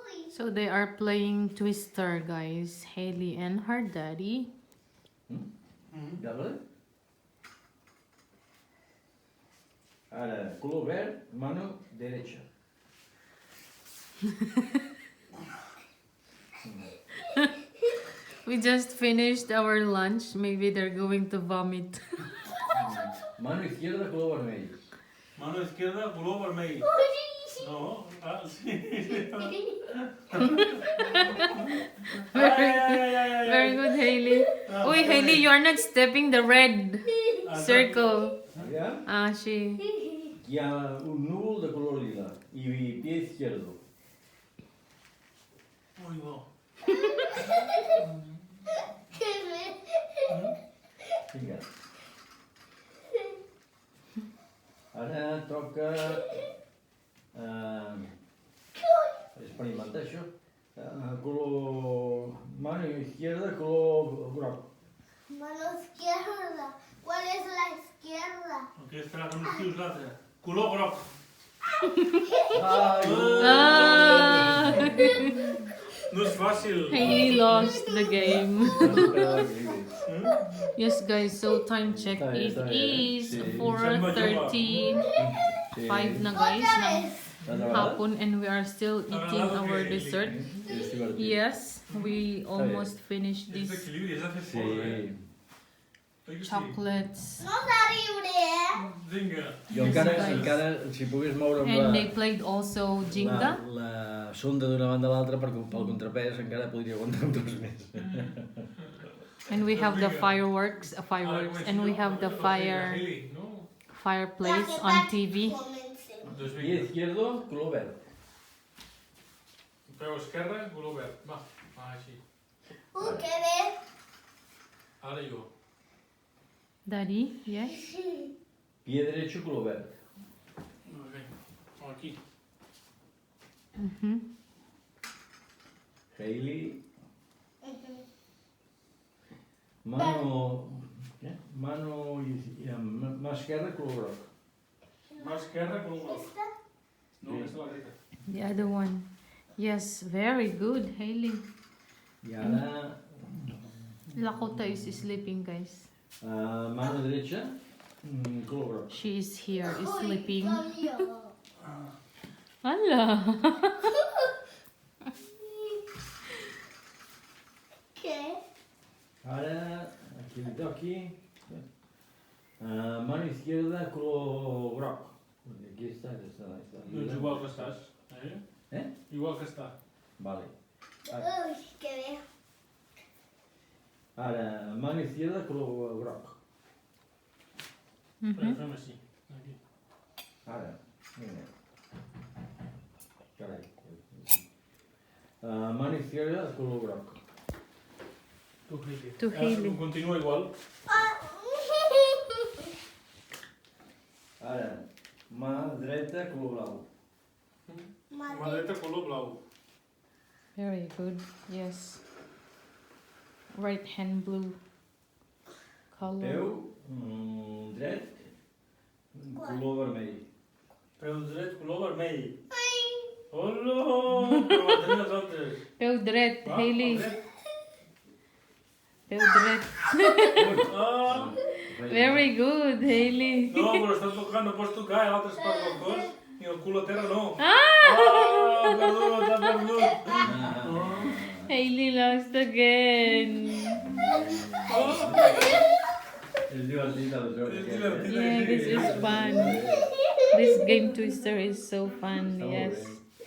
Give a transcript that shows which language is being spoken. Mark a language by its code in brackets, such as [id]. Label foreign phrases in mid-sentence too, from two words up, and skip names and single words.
[en] So they are playing Twister, guys. Hailey and her daddy. [ca] Dale. Ara, color verd, [es] mano derecha. [en] We just finished our lunch. Maybe they're going to vomit. [es] Mano izquierda, color vermell. Mano izquierda, color vermell. No, ah, sí. [en] Very good, Hailey. Uy, Hailey, you are not stepping the red circle. [ca] Allà [en] Ah, she. [ca] hi ha un núvol de color lila i [es] pie izquierdo. [ca] Muy bo. Vinga. Ara toca experimentar això. Color... [es] Mano izquierda, color groc. Mano izquierda. ¿Cuál es la izquierda? [ca] Aquesta com es dius l'altra? Color groc. Ah! No és fàcil. [en] Hailey lost the game. [ca] Espera que digui. [en] Yes, guys, so time check. [es] Está bien, [en] It [es] está bien. [en] is [es] Sí. [tl] 4:35 na, guys, ng [ca] T'agrada? [en] hapon, and we are still eating our dessert. [ca] És divertit. [en] Yes, we almost finished [ca] És [en] these [ca] d'equilibri, és de fer Sí. fort, eh? Oi que sí? [en] chocolates. [es] No da libre. [ca] Vinga. Jo encara, si pogués moure amb [en] And they [ca] la, [en] played also Jenga. [ca] la sonda d'una banda a l'altra pel contrapès encara podria aguantar un tros més. [en] And we have the fireworks, and we have the [ca] Hailey, no? [en] fireplace on TV. [ca] Doncs [es] Pie [ca] vinga. [es] izquierdo, color verd. [ca] Peu esquerre, color verd. Va, així. [es] ¿Qué ves? [ca] Ara jo. [en] Daddy, yes? [es] Pie derecho, color verd. [ca] Aquí. Hailey. [es] Mano... Mano... [ca] Mà esquerra, color groc. Mà esquerra, color groc. [es] ¿Esta? [ca] No, aquesta és la dreta. [en] The other one. Yes, very good, Hailey. [ca] I ara... [en] Lakota is sleeping, guys. [es] Mano derecha, color groc. [en] She is here, is sleeping. [es] Cambio. Hala! ¿Qué? [ca] Ara, aquí li toqui. [es] Mano izquierda, color groc. [ca] Aquí està. Doncs igual que estàs. Eh? Igual que està. Vale. [es] Uy, ¿qué veo? Ara, mano izquierda, color groc. [ca] Fem així. Aquí. Ara, vinga. Carai. [es] Mano izquierda, color groc. [ca] Tu, Hailey. Tu, Hailey. Continua igual. Ara, mà dreta, color blau. Mà dreta, color blau. [en] Very good, yes. Right hand blue color. [ca] Peu dret, color vermell. Peu dret, color vermell. Hola! Però tenim els altres. Peu dret, Va, Hailey. el dret. Peu dret. Ah! [en] Very good, Hailey. [ca] No, però estàs tocant, no pots tocar, l'altre es part del cos i el cul a terra no. Ah! Perdut, t'ha perdut. [en] Hailey lost again. [ca] És divertit el joc. És divertit. [en] Yeah, this is fun. This game Twister is so fun, [ca] Està molt [en] yes. [ca] bé.